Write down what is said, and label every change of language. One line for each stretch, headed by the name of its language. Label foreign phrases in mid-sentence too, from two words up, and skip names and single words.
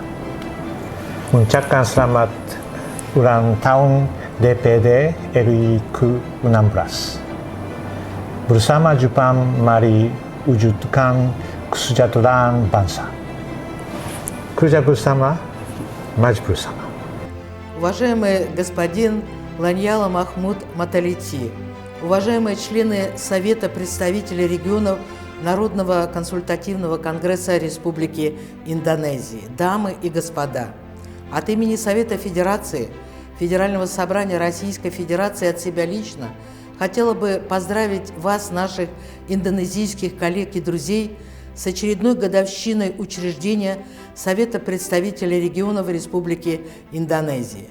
Indonesian: Mengucapkan selamat ulang tahun DPD RI ke-16. Bersama Jepang, mari wujudkan kesejahteraan bangsa. Kerja bersama, maju bersama.
Russian: Уважаемый господин Ланьяла Махмуд Маталити, уважаемые члены Совета представителей регионов Народного консультативного конгресса Республики Индонезии, дамы и господа, от имени Совета Федерации, Федерального собрания Российской Федерации, от себя лично хотела бы поздравить вас, наших индонезийских коллег и друзей, с очередной годовщиной учреждения Совета представителей регионов Республики Индонезии.